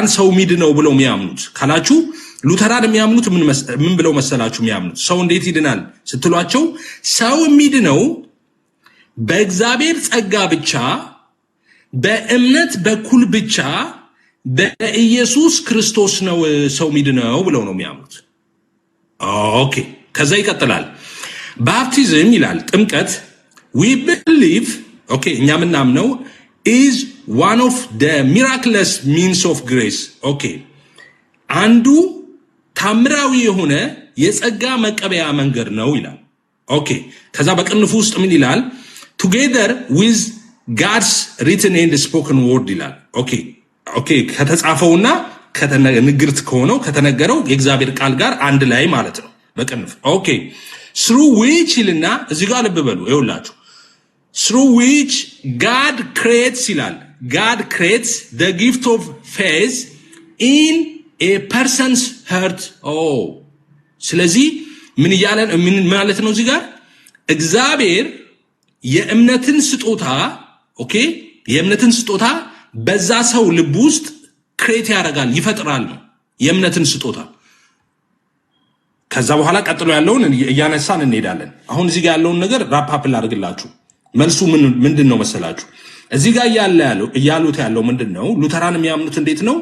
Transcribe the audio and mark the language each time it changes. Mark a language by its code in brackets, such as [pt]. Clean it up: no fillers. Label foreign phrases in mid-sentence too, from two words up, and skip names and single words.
[am] ሰው ሚድነው ብለው የሚያምኑት ካላችሁ ሉተራን የሚያምኑት ምን ብለው መሰላችሁ የሚያምኑት ሰው እንዴት ይድናል ስትሏቸው ሰው ሚድነው በእግዚአብሔር ጸጋ ብቻ በእምነት በኩል ብቻ በኢየሱስ ክርስቶስ ነው ሰው ሚድነው ብለው ነው የሚያምኑት ኦኬ ከዛ ይቀጥላል ባፕቲዝም ይላል ጥምቀት [en] we believe [am] ኦኬ እኛ ምናምነው [en] is one of the miraculous means of grace [am] ኦኬ አንዱ ታምራዊ የሆነ የጸጋ መቀበያ መንገድ ነው ይላል ኦኬ ከዛ በቅንፉ ውስጥ ምን ይላል [en] together with God's written and spoken word [am] ይላል ኦኬ ከተጻፈውና ከተነገርት ከሆነው ከተነገረው የእግዚአብሔር ቃል ጋር አንድ ላይ ማለት ነው በቅንፍ ኦኬ [en] through which [am] ይልና እዚህ ጋር ልብ በሉ ይኸውላችሁ [en] through which God creates [am] ይላል [en] God creates the gift of faith in a person's heart [am] ስለዚህ ምን ይያለን ምን ማለት ነው እዚህ ጋር እግዚአብሔር የእምነትን ስጦታ ኦኬ የእምነትን ስጦታ በዛ ሰው ልብ ውስጥ ክሬት ያደርጋል ይፈጥራል ነው የእምነትን ስጦታ ከዛ በኋላ ቀጥሎ ያለውን እያነሳን እንሄዳለን አሁን እዚህ ጋር ያለውን ነገር [en] wrap up [am] ላድርግላችሁ መልሱ ምንድነው መሰላችሁ እዚህ ጋር እያሉት ያለው ምንድነው ሉተራን የሚያምኑት እንዴት ነው